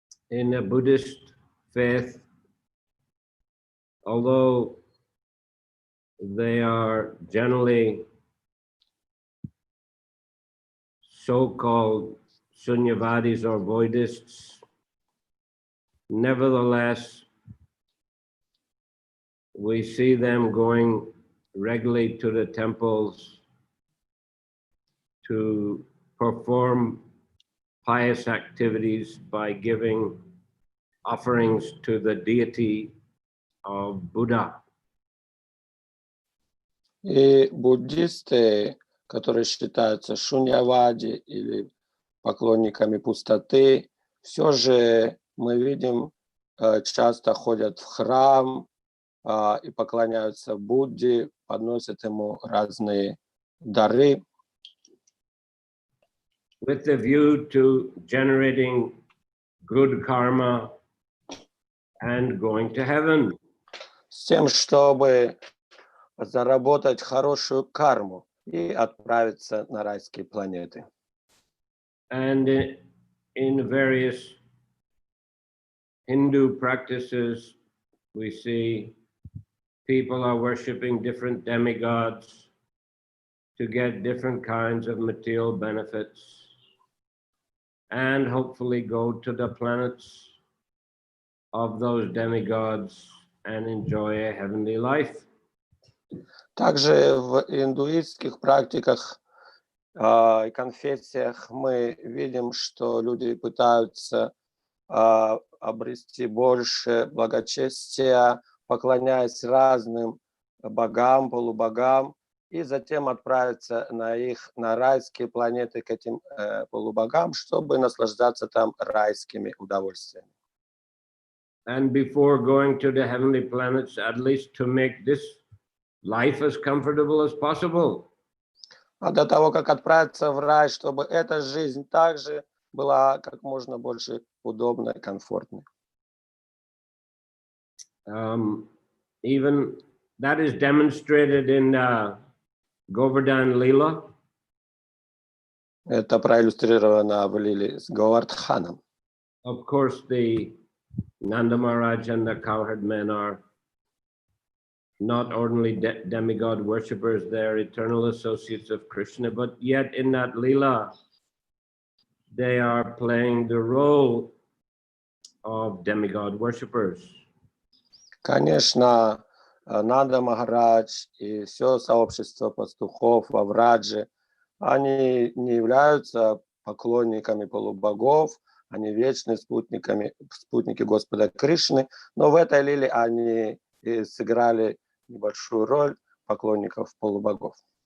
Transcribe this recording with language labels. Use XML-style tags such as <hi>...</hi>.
<en>In a Buddhist faith, although they are generally so-called Sunyavadis or Buddhists, nevertheless, we see them going regularly to the temples to perform pious activities by giving offerings to the deity of Buddha.</en> <ru>И буддисты, которые считаются шуньявади или поклонниками пустоты, все же мы видим, часто ходят в храм и поклоняются Будде, подносят ему разные дары.</ru> <en>With the view to generating good karma and going to heaven.</en> <ru>С тем, чтобы заработать хорошую карму и отправиться на райские планеты.</ru> <en>And in various Hindu practices, we see people are worshiping different demigods to get different kinds of material benefits and hopefully go to the planets of those demigods and enjoy a heavenly life.</en> <ru>Также в индуистских практиках и конфессиях мы видим, что люди пытаются обрести больше благочестия, поклоняясь разным богам, полубогам, и затем отправиться на райские планеты к этим полубогам, чтобы наслаждаться там райскими удовольствиями.</ru> <en>And before going to the heavenly planets, at least to make this life as comfortable as possible.</en> <ru>А до того, как отправиться в рай, чтобы эта жизнь также была как можно больше удобной, комфортной.</ru> <en>Even that is demonstrated in Govardhan Lila.</en> <ru>Это проиллюстрировано в Лиле с Говардханом.</ru> <en>Of course, the Nanda Maharaj and the cowherd men are not only demigod worshippers, they're eternal associates of Krishna, but yet in that lila, they are playing the role of demigod worshippers.</en> <ru>Конечно, Нанда Махарадж и все сообщество пастухов во Врадже, они не являются поклонниками полубогов, они вечные спутники Господа Кришны, но в этой лиле они и сыграли небольшую роль поклонников полубогов.</ru>